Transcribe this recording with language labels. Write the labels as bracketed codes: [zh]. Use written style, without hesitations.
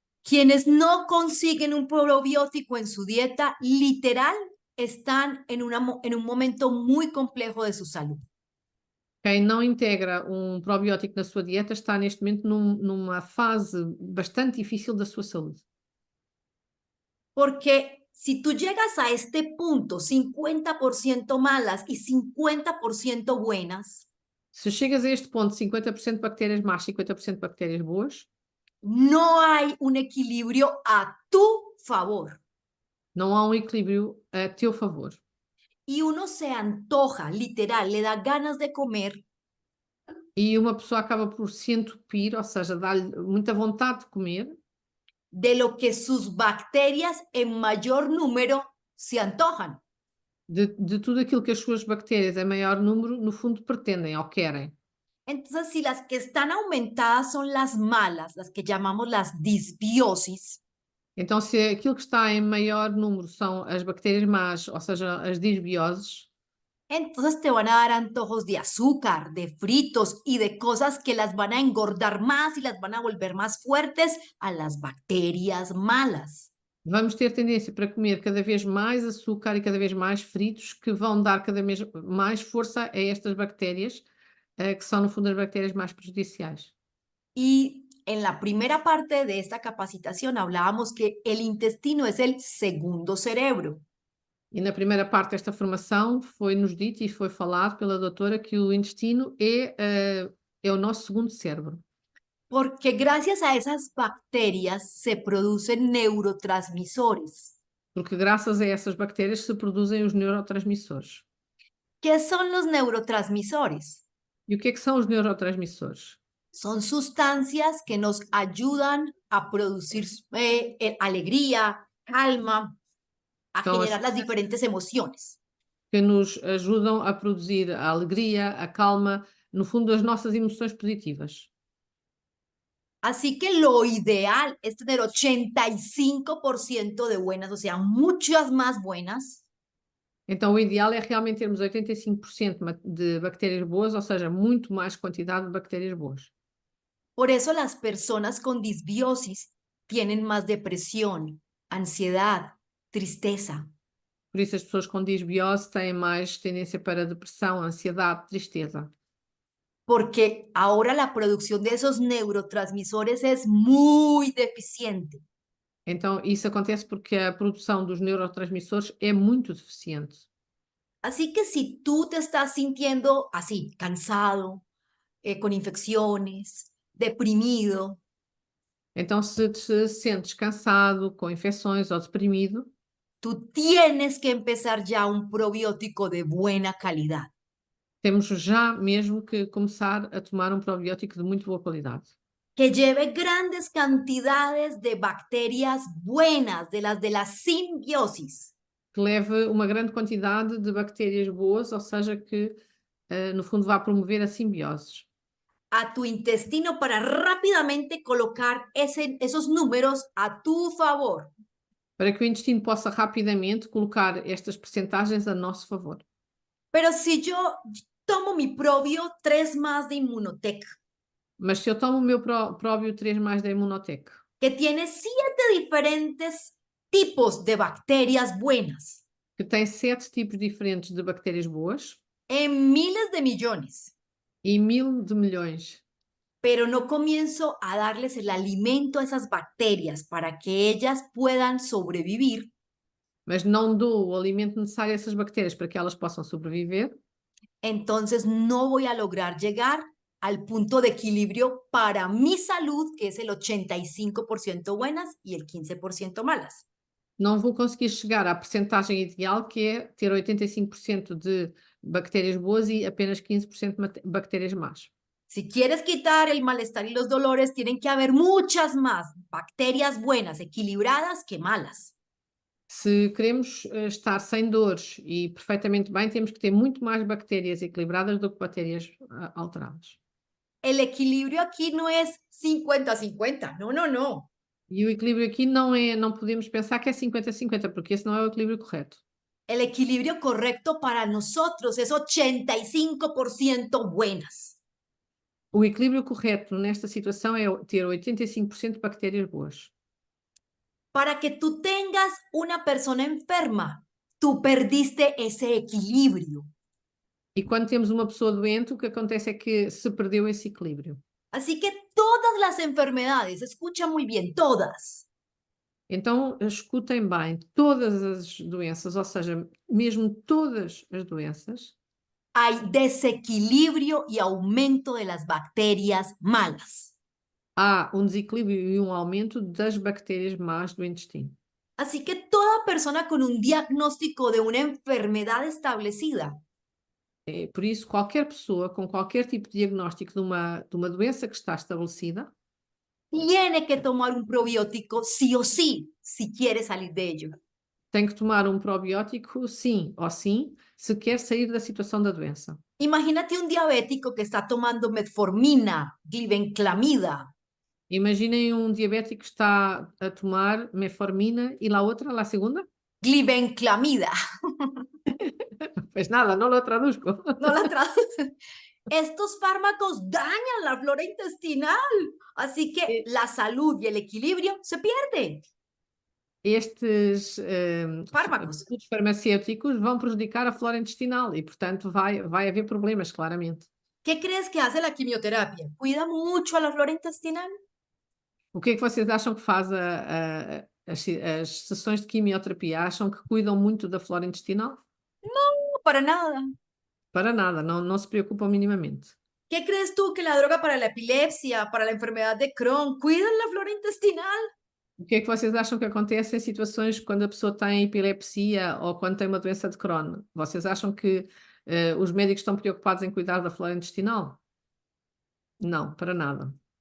[es] Quienes no consiguen un probiótico en su dieta, literal, están en un momento muy complejo de su salud. [pt] Quem não integra um probiótico na sua dieta está neste momento numa fase bastante difícil da sua saúde. [es] Porque si tú llegas a este punto, 50% malas y 50% buenas, [pt] Se chegas a este ponto, 50% bactérias más, 50% bactérias boas, [es] no hay un equilibrio a tu favor. [pt] não há um equilíbrio a teu favor. [es] Y uno se antoja, literal, le da ganas de comer [pt] E uma pessoa acaba por se entupir, ou seja, dá-lhe muita vontade de comer, [es] de lo que sus bacterias en mayor número se antojan. [pt] de tudo aquilo que as suas bactérias em maior número, no fundo, pretendem ou querem. [es] Entonces, si las que están aumentadas son las malas, las que llamamos las disbiosis, [pt] Então, se aquilo que está em maior número são as bactérias más, ou seja, as disbioses, [es] entonces te van a dar antojos de azúcar, de fritos y de cosas que las van a engordar más y las van a volver más fuertes a las bacterias malas. [pt] vamos ter tendência para comer cada vez mais açúcar e cada vez mais fritos, que vão dar cada vez mais força a estas bactérias, que são, no fundo, as bactérias mais prejudiciais. [es] Y en la primera parte de esta capacitación hablábamos que el intestino es el segundo cerebro. [pt] E na primeira parte desta formação foi-nos dito e foi falado pela doutora que o intestino é o nosso segundo cérebro. [es] Porque gracias a esas bacterias se producen neurotransmisores. [pt] Porque graças a essas bactérias se produzem os neurotransmissores. [es] ¿Qué son los neurotransmisores? [pt] E o que é que são os neurotransmissores? [es] Son sustancias que nos ayudan a producir alegría, calma, a [pt] Então, [es] generar las [pt] assim, [es] diferentes emociones. [pt] que nos ajudam a produzir a alegria, a calma, no fundo, as nossas emoções positivas. [es] Así que lo ideal es tener 85% de buenas, o sea, muchas más buenas, [pt] Então, o ideal é realmente termos 85% de bactérias boas, ou seja, muito mais quantidade de bactérias boas. [es] Por eso las personas con disbiosis tienen más depresión, ansiedad, tristeza, [pt] Por isso, as pessoas com disbiose têm mais tendência para depressão, ansiedade, tristeza. [es] porque ahora la producción de esos neurotransmisores es muy deficiente. [pt] Então, isso acontece porque a produção dos neurotransmissores é muito deficiente. [es] Así que si tú te estás sintiendo así, cansado, con infecciones, deprimido, [pt] Então, se te sentes cansado, com infecções ou deprimido, [es] tú tienes que empezar ya un probiótico de buena calidad. [pt] temos já mesmo que começar a tomar um probiótico de muito boa qualidade. [es] Que lleve grandes cantidades de bacterias buenas, de la simbiosis, [pt] Que leve uma grande quantidade de bactérias boas, ou seja, que no fundo vá promover a simbiose. [es] a tu intestino para rápidamente colocar esos números a tu favor. [pt] Para que o intestino possa rapidamente colocar estas percentagens a nosso favor. [es] Pero si yo tomo mi propio 3 más de Immunotec, [pt] Mas se eu tomo o meu próprio 3+ da Immunotec, [es] que tiene 7 diferentes tipos de bacterias buenas, [pt] que tem 7 tipos diferentes de bactérias boas [es] en miles de millones, [pt] e 1000 de milhões, [es] pero no comienzo a darles el alimento a esas bacterias para que ellas puedan sobrevivir, [pt] mas não dou o alimento necessário a essas bactérias para que elas possam sobreviver, [es] entonces no voy a lograr llegar al punto de equilibrio para mi salud, que es el 85% buenas y el 15% malas. [pt] não vou conseguir chegar à percentagem ideal, que é ter 85% de bactérias boas e apenas 15% de bactérias más. [es] Si quieres quitar el malestar y los dolores, tienen que haber muchas más bacterias buenas, equilibradas, que malas. [pt] Se queremos estar sem dores e perfeitamente bem, temos que ter muito mais bactérias equilibradas do que bactérias alteradas. [es] El equilibrio aquí no es 50-50, no, no, no. [pt] E o equilíbrio aqui não podemos pensar que é 50-50, porque esse não é o equilíbrio correto. [es] El equilibrio correcto para nosotros es 85% buenas. [pt] O equilíbrio correto nesta situação é ter 85% de bactérias boas. [es] Para que tú tengas una persona enferma, tú perdiste ese equilibrio. [pt] E quando temos uma pessoa doente, o que acontece é que se perdeu esse equilíbrio. [es] Así que todas las enfermedades, escucha muy bien, todas, [pt] Então, escutem bem, todas as doenças, ou seja, mesmo todas as doenças, [es] hay desequilibrio y aumento de las bacterias malas. [pt] há um desequilíbrio e um aumento das bactérias más do intestino. [es] Así que toda persona con un diagnóstico de una enfermedad establecida [pt] Por isso, qualquer pessoa com qualquer tipo de diagnóstico de uma doença que está estabelecida, [es] tiene que tomar un probiótico sí o sí, si quiere salir de ello. [pt] tem que tomar um probiótico sim ou sim, se quer sair da situação da doença. [es] Imagínate un diabético que está tomando metformina, glibenclamida, [pt] Imaginem um diabético que está a tomar metformina e lá outra, lá a segunda? [es] glibenclamida, Pues nada, no lo traduzco. no la traducen. Estos fármacos dañan la flora intestinal, así que la salud y el equilibrio se pierden. [pt] Estes [es] Fármacos. [pt] produtos farmacêuticos vão prejudicar a flora intestinal e, portanto, vai haver problemas, claramente. [es] ¿Qué crees que hace la quimioterapia? ¿Cuida mucho a la flora intestinal? [pt] O que é que vocês acham que faz as sessões de quimioterapia? Acham que cuidam muito da flora intestinal? [es] No, para nada. [pt] Para nada, não se preocupam minimamente. [es] ¿Qué crees tú que la droga para la epilepsia, para la enfermedad de Crohn, cuidan la flora intestinal? [pt] O que é que vocês acham que acontece em situações quando a pessoa tem epilepsia ou quando tem uma doença de Crohn? Vocês acham que os médicos estão preocupados em cuidar da flora intestinal? Não, para nada.